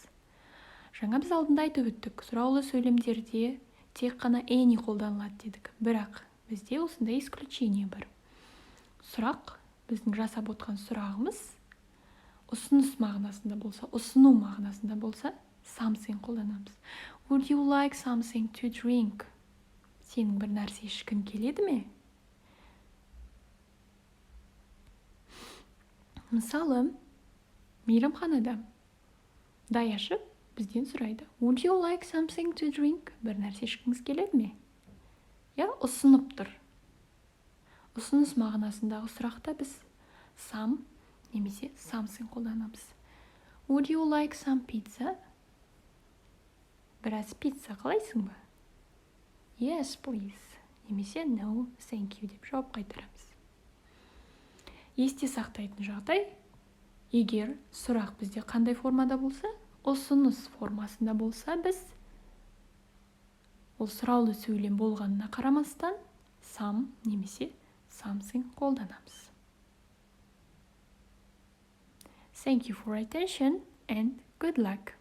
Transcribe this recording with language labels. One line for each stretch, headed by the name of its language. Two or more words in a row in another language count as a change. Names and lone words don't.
Kazakh: Жаңа біз алдында айтып өттік, сұраулы сөйлемдерде тек қана any қолданылады дедік. Бірақ бізде осындай исключение бар. Сұрақ, біздің жасап отқан сұрағымыз ұсыныс мағынасында болса, ұсыну мағынасында болса, something қолданамыз.
English: Would you like something to drink?
Kazakh: Сенің бір нәрсе ішкің келеді ме? Мысалы, мейрамханада даяшы бізден сұрайды.
English: Would you like something to drink?
Kazakh: Бір нәрсе ішкіңіз келеді ме? Я, ұсынып тұр. Ұсыныс мағынасындағы сұрақта біз some немесе something қолданамыз.
English: Would you like some pizza?
Kazakh: Біраз пицца қалайсың ба?
English: Yes, please. Немесе no, thank you
Kazakh: деп жауап қайтарамыз. Есте сақтайтын жағдай, егер сұрақ бізде қандай формада болса, ұсыныс формасында болса, біз Ол сұраулы сөйлем болғанына қарамастан some немесе something қолданамыз.
English: Thank you for attention and good luck.